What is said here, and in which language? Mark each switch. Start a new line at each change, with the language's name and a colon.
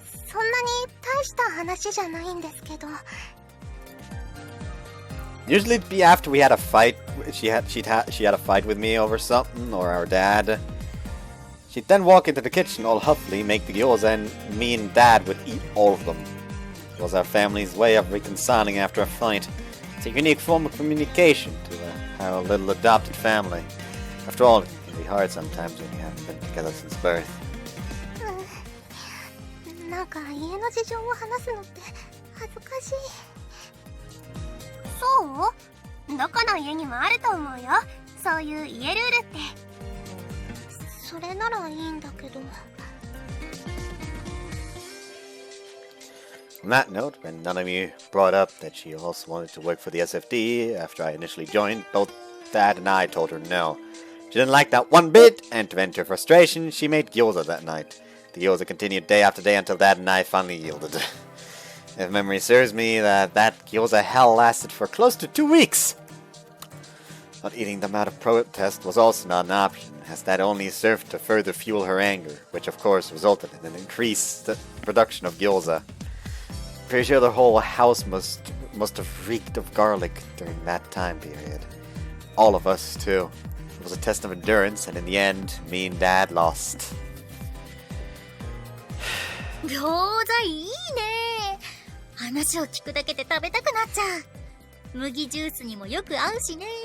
Japanese: そんなに大した話じゃないんですけど。
English: Usually it'd be after we had a fight. She had a fight with me over something, or our dad. She'd then walk into the kitchen all huffily, make the gyoza, and me and Dad would eat all of them. It was our family's way of reconciling after a fight. It's a unique form of communication to our little adopted family. After all, it can be hard sometimes when you haven't been together since birth.
Japanese: なんか家の事情を話すのって恥ずかしい。そう？どこの家にもあると思うよ、そういう家ルールって。それならいいんだけど。
English: On that note, when Nanami brought up that she also wanted to work for the SFD after I initially joined, both Dad and I told her no. She didn't like that one bit, and to vent her frustration, she made gyoza that night. The gyoza continued day after day until Dad and I finally yielded. If memory serves me, that gyoza hell lasted for close to 2 weeks. Not eating them out of protest was also not an option, as that only served to further fuel her anger, which of course resulted in an increased production of gyoza. Pretty sure the whole house must have reeked of garlic during that time period. All of us, too. It was a test of endurance, and in the end, me and Dad lost.
Japanese: 餃子いいね。話を聞くだけで食べたくなっちゃう。麦ジュースにもよく合うしね。